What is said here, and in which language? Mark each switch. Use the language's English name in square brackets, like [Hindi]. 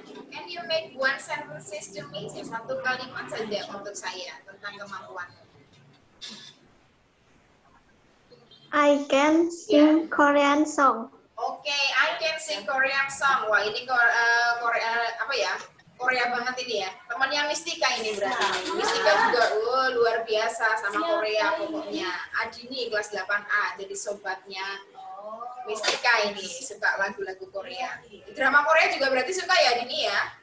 [English] Can you make one sentence to me? [Indonesian] Satu kalimat saja untuk saya tentang kemampuanmu. [English] I can sing Korean song. Oke, I can sing Korean song. [Indonesian] Wah, ini Korea apa ya? Korea banget ini ya. Temannya Mistika ini berarti. Mistika juga luar biasa sama Korea pokoknya. Adini kelas 8A, jadi sobatnya Mistika ini, suka lagu-lagu Korea. Drama Korea juga berarti suka ya Adini ya?